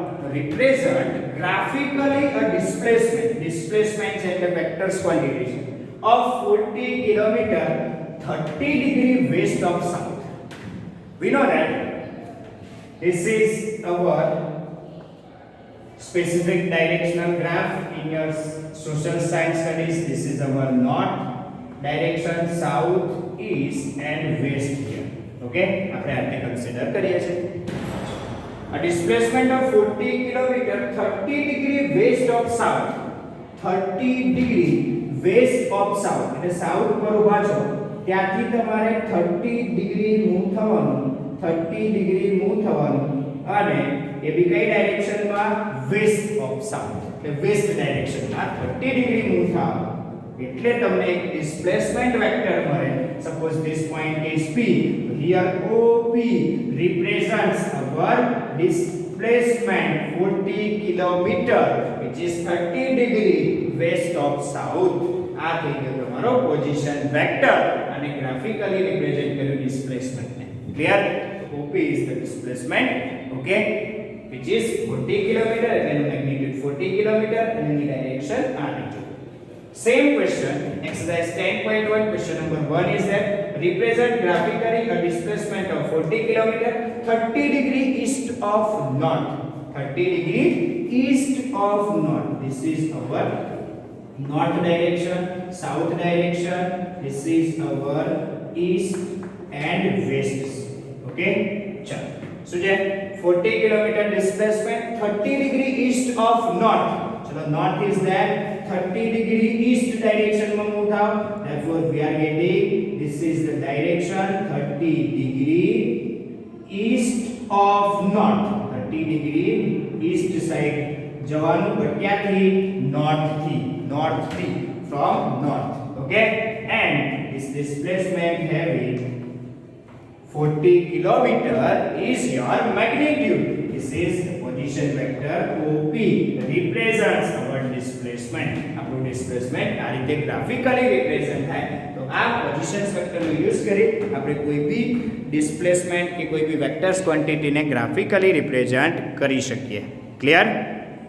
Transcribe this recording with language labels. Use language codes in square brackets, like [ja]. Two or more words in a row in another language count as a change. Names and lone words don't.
[en] Represent graphically a displacement and the vectors quantities of 40 kilometer 30 degree west of south. We know that this is our specific directional graph in your social science studies. This is our north direction, south, east and west here. [gu] Okay, આપણે આને કન્સિડર કરીએ છીએ. [en] A displacement of 40 km 30 degree west of south. 30 degree west of south. [gu] એટલે સાઉથ પર ઊભા છો ત્યાંથી તમારે 30 [en] degree move [gu] થવાનું, 30 [en] degree move [gu] થવાનું અને એ બી કઈ ડાયરેક્શનમાં? [en] west of south. [gu] એટલે વેસ્ટ ડાયરેક્શનમાં 30 [en] degree move [gu] થવાનું. એટલે તમને એક [en] displacement vector [gu] મળે. [en] Suppose this point is P. Here OP represents our displacement 40 kilometer, which is 30 degree west of south. [gu] આ થઈ ગયો તમારો [en] position vector [gu] અને [en] graphically represent [gu] કર્યું ડિસ્પ્લેસમેન્ટ ને. ક્લિયર? [en] OP is the displacement, okay, which is 40 kilometer, [gu] એટલે એનું મેગ્નીટ્યુડ 40 kilometer અને એની ડાયરેક્શન આ રીતે. [en] Same question, exercise 10.1, question number 1 is that represent graphically a displacement of 40 kilometer 30 degree east of north. 30 degree east of north. This is our north direction, south direction. This is our east and west. Okay, chalo [gu] શું છે [en] 40 kilometer displacement 30 degree east of north. चलो north is there 30 degree east direction में move out. Therefore we are getting this is the direction 30 degree east of north. 30 degree east side [gu] જવાનું ક્યાંથી [en] north થી from north. Okay, and this displacement having 40 kilometer is your magnitude. This is the position vector OP represents our displacement. [gu] આપણું displacement આ રીતે [en] graphically represent [gu] થાય. તો આ [en] position vector [gu] નો યુઝ કરી આપણે કોઈ બી displacement કે કોઈ બી [en] vectors quantity [gu] ને [en] graphically represent [gu] કરી શકીએ. Clear?